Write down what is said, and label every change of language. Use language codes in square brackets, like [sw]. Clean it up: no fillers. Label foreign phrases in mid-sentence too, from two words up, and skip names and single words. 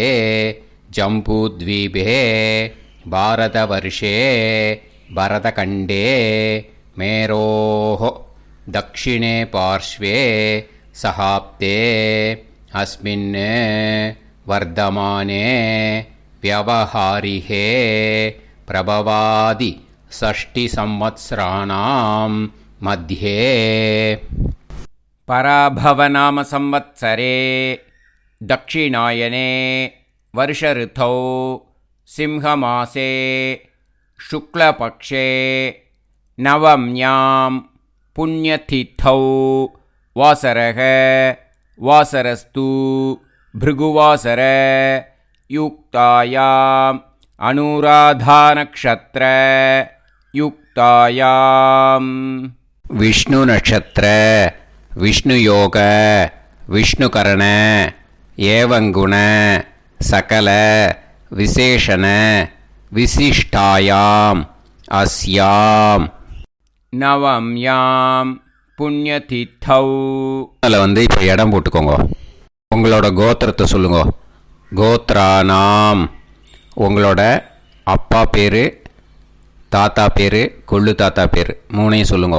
[sa] जम्बूद्वीपे भारतवर्षे भरतखण्डे मेरोः दक्षिणे पार्श्वे शकाब्दे अस्मिन् वर्तमाने व्यावहारिके प्रभवादि षष्टि संवत्सराणां मध्ये. पराभवनाम संवत्सरे दक्षिणायने वर्ष ऋतौ சிம்ஹமாசே शुक्लपक्षे नवम्यां पुण्यतिथौ वासरः वासरस्तु भृगुवासर युक्तायाम् अनुराधानक्षत्र युक्तायाम्. विष्णु नक्षत्र विष्णु योग विष्णुकरण एवंगुण सकल विशेषण विशिष्टायां अस्यां नवम्यां पुण्यतिथौ. [ta] அதில் இப்போ இடம் போட்டுக்கோங்க. உங்களோட கோத்திரத்தை சொல்லுங்க. கோத்ரானாம். உங்களோட அப்பா பேர், தாத்தா பேர், கொள்ளு தாத்தா பேர் 3ஐயும் சொல்லுங்க.